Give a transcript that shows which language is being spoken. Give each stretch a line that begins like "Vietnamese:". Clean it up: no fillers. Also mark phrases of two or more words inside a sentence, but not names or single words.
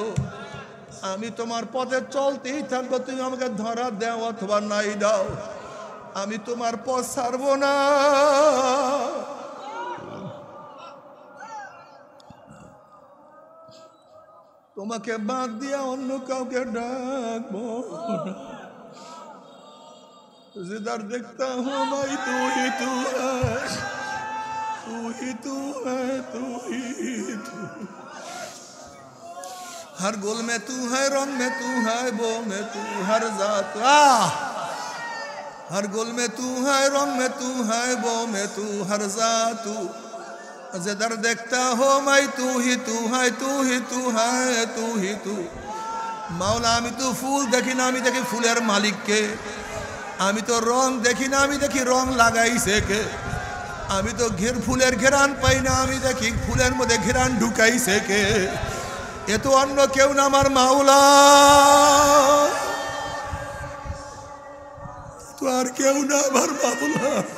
Bangla: আমি তোমার পথে চলতেই থাকবো, তুমি আমাকে ধরা দাও অথবা নাই দাও। আমি তোমার পথ ছাড়বো না। তোমাকে বাদ দিয়া অন্য কাউকে ডাকবো।
Hindi: जिधर देखता हूँ मैं तू ही तू है, तू ही तू है, तू ही तू। हर गुल में तू है, रंग में तू है, बो में तू, हर जात हर गुल में तू है, रंग में तू है, बो में तू, हर जात तू। जिधर देखता हो मैं तू ही तू है, तू ही तू है, तू ही तू।
Bangla: माওলা আমি তো ফুল দেখি না, আমি দেখি ফুলের মালিককে। আমি তো রং দেখি না, আমি দেখি রং লাগাইছে কে। আমি তো ফুলের ঘেরান পাই না, আমি দেখি ফুলের মধ্যে ঘেরান ঢুকাইছে কে। এ তো অন্য কেউ না, আমার মাওলা। তো আর কেউ না, আমার মাওলা।